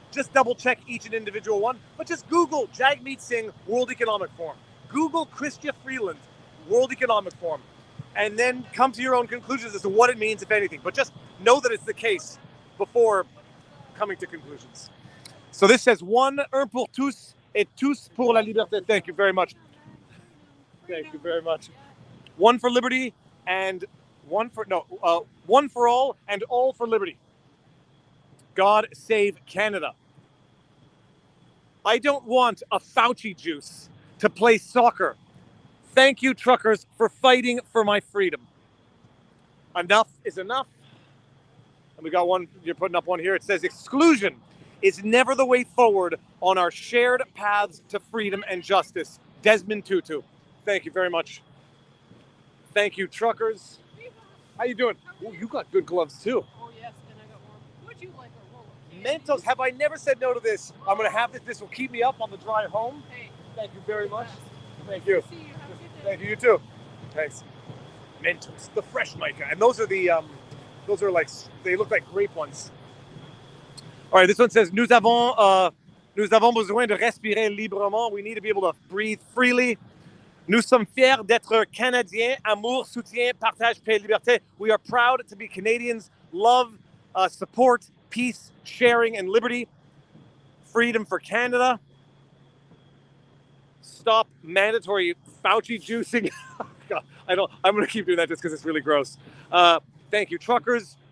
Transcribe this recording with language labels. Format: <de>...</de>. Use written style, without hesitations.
<en>Just double check each and individual one, but just Google Jagmeet Singh World Economic Forum. Google Chrystia Freeland World Economic Forum, and then come to your own conclusions as to what it means, if anything. But just know that it's the case before coming to conclusions. So this says</en> <fr>un pour tous et tous pour la liberté.</fr> <en>Thank you very much. Thank you very much. One for liberty and one for all and all for liberty. God save Canada. I don't want a Fauci juice to play soccer. Thank you, truckers, for fighting for my freedom. Enough is enough. And we got one, you're putting up one here. It says, exclusion is never the way forward on our shared paths to freedom and justice. Desmond Tutu. Thank you very much. Thank you, truckers. How you doing? Oh, you got good gloves, too. Oh, yes, and I got one. Would you like a roll of Mentos, have I never said no to this? I'm going to have this. This will keep me up on the drive home. Hey. Thank you very much. Thank you. See you. Have a good day. Thank you, you too. Thanks. Mentos, the fresh mica. And those are like, they look like grape ones. All right, this one says,</en> <fr>nous avons besoin de respirer librement.</fr> <en>We need to be able to breathe freely.</en> <fr>Nous sommes fiers d'être Canadiens. Amour, soutien, partage, paix, liberté.</fr> <en>We are proud to be Canadians. Love, support, peace, sharing, and liberty. Freedom for Canada. Stop mandatory Fauci juicing. God, I'm going to keep doing that just because it's really gross. Thank you, truckers.</en>